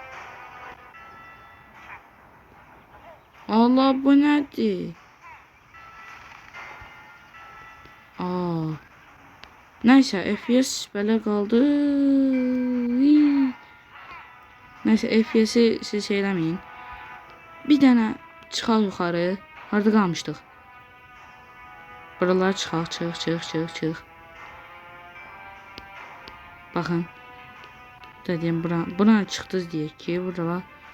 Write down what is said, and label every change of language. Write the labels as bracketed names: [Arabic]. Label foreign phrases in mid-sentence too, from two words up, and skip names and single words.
[Turkish] Allah bu nedir? Neyse FPS böyle kaldı. [Azerbaijani] Neyse FPS'i siz eləməyin. Bir dənə çıxaq yuxarı. Harda qalmışdıq? Buralar çıxaq, çıx. Baxın. Deyim buna çıxdınız deyək ki, burada var.